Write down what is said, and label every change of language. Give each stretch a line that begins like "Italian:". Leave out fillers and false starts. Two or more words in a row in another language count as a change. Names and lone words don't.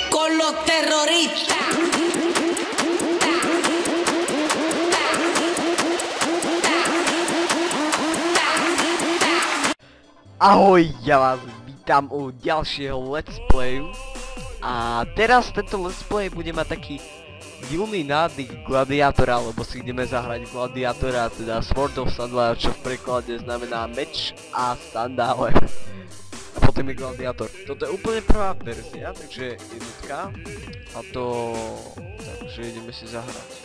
Spanish: con los terroristas.
Slovak: Ahoj, ja vás vítam u ďalšieho
English: let's playu.
Slovak: A teraz tento
English: let's play
Slovak: bude mať taký divný nádych gladiátora, lebo si ideme zahrať gladiátora, teda Sword of Sandal, čo v preklade znamená meč a sandále. A potom je gladiátor. Toto je úplne prvá verzia, takže jednotka. A to... takže ideme si zahrať.